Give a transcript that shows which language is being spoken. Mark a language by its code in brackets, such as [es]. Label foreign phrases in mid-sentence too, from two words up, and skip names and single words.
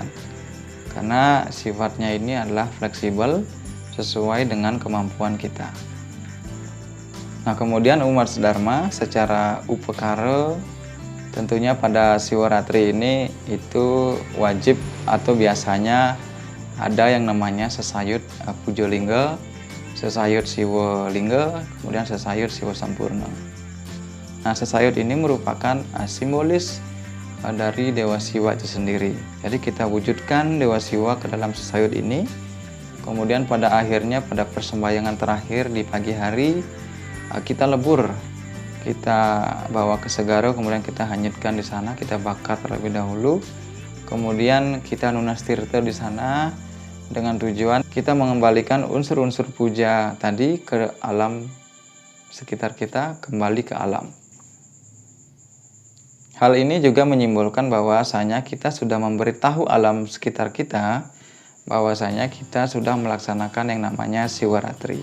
[id] Karena sifatnya ini adalah fleksibel sesuai dengan kemampuan kita. Nah, kemudian umat Dharma secara upekara tentunya pada Siwaratri ini itu wajib atau biasanya ada yang namanya sesayut Pujolingga, sesayut Siwa Lingga, kemudian sesayut Siwa Sampurna. Nah, sesayut ini merupakan simbolis dari Dewa Siwa itu sendiri. Jadi kita wujudkan Dewa Siwa ke dalam sesayut ini. Kemudian pada akhirnya, pada persembahyangan terakhir di pagi hari, kita lebur, kita bawa ke Segaro, kemudian kita hanyutkan di sana, kita bakar terlebih dahulu. Kemudian kita [ban] nunas tirta [id] di sana dengan tujuan kita mengembalikan unsur-unsur puja tadi ke alam sekitar kita, kembali ke alam. Hal ini juga menyimbolkan bahwasanya kita sudah memberitahu alam sekitar kita bahwasanya kita sudah melaksanakan yang namanya Siwaratri.